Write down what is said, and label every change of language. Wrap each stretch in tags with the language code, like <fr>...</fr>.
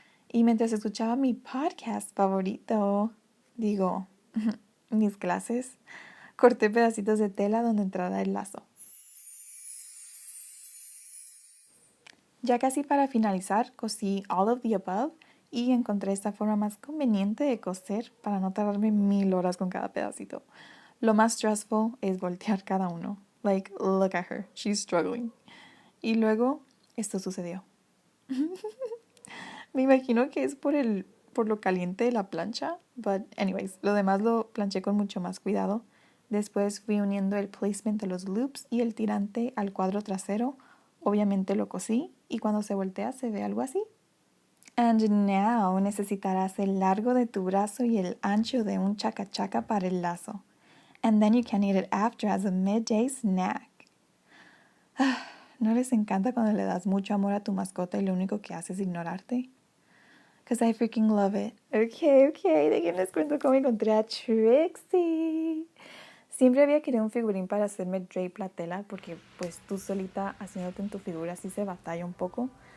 <es>Y mientras escuchaba mi podcast favorito, mis clases, corté pedacitos de tela donde entrara el lazo. Ya casi para finalizar, cosí</es> <en>all of the above</en> <es>y encontré esta forma más conveniente de coser para no tardarme 1000 horas con cada pedacito. Lo más stressful es voltear cada uno.</es> <en>Like, look at her, she's struggling.</en> <es>Y luego, esto sucedió. Me imagino que es por lo caliente de la plancha,</es> <en>but anyways,</en> <es>lo demás lo planché con mucho más cuidado. Después fui uniendo el placement de los loops y el tirante al cuadro trasero. Obviamente lo cosí y cuando se voltea se ve algo así.</es> <en>And now</en> <es>necesitarás el largo de tu brazo y el ancho de un chaca-chaca para el lazo.</es> <en>And then you can eat it after as a midday snack.</en> <es>¿No les encanta cuando le das mucho amor a tu mascota y lo único que hace es ignorarte?</es> <en>Because I freaking love it. Okay,</en> <es>déjenles cuento cómo encontré a Trixie. Siempre había querido un figurín para hacerme drape la tela porque pues tú solita haciéndote en tu figura sí se batalla un poco.</es>